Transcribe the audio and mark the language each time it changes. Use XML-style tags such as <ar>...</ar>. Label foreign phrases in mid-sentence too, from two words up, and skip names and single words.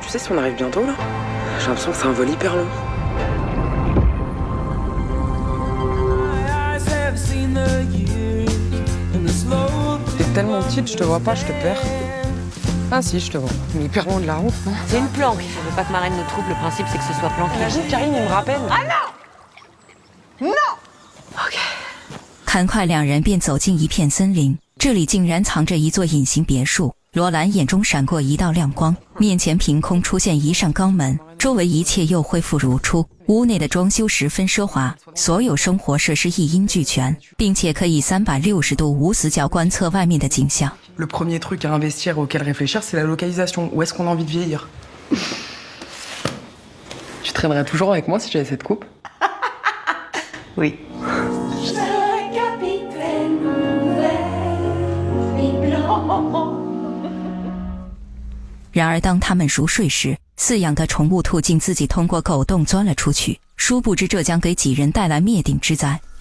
<fr>Tu sais si on arrive bientôt, là? J'ai l'impression que c'est un vol hyper long. T'es tellement petite, je te vois pas, je te perds. Ah si, je te vois. Mais hyper loin de la route, non? C'est une planque. Je veux pas que Marraine nous trouve. Le principe, c'est que ce soit planqué. Imagine, Karine, il me rappelle. Ah non! Non! Ok.</fr> <zh>很快两人便走进一片森林，这里竟然藏着一座隐形别墅。罗兰眼中闪过一道亮光，面前凭空出现一扇钢门，周围一切又恢复如初。屋内的装修十分奢华，所有生活设施一应俱全，并且可以360度无死角观测外面的景象。</zh> <fr>Le premier truc à investir auquel réfléchir, c'est la localisation. Où est-ce qu'on a envie de vieillir? Tu traînerais toujours avec moi si j'avais cette coupe? Oui.</fr> <zh>然而当他们熟睡时，饲养的宠物兔竟自己通过狗洞钻了出去，殊不知这将给几人带来灭顶之灾。</zh>